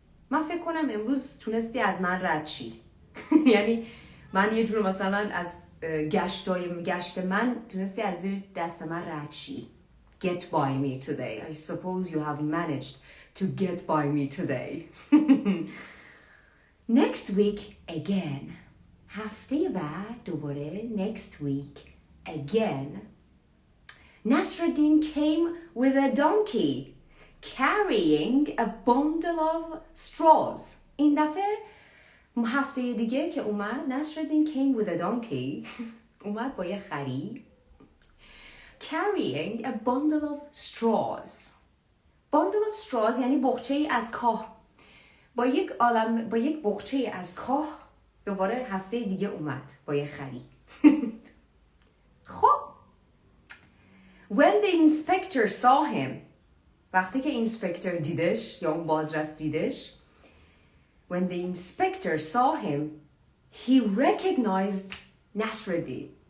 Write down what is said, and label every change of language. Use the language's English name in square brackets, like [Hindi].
[Persian] من فکر کنم امروز تونستی از من رد شی. یعنی من یه جور مثلا از گشت من تونستی از زیر دست من رد شی. [English] Get by me today. I suppose you have managed to get by me today. Next week again. [Persian] هفته بعد دوباره [English] next week again. Nasrudin came with a donkey carrying a bundle of straws. [Persian] این دفعه هفته دیگه که اومد [English] Nasrudin came with a donkey [Persian] اومد با یه خری [English] carrying a bundle of straws. bundle of straws [Persian] یعنی بخچه‌ای از کاه. با یک بخچه‌ای از کاه دوباره هفته دیگه اومد با یه خری. [English] خب when the inspector saw him [Persian] وقتی که اینسپکتور دیدش یا اون بازرس دیدش [English] when the inspector saw him he recognized Nasrudin.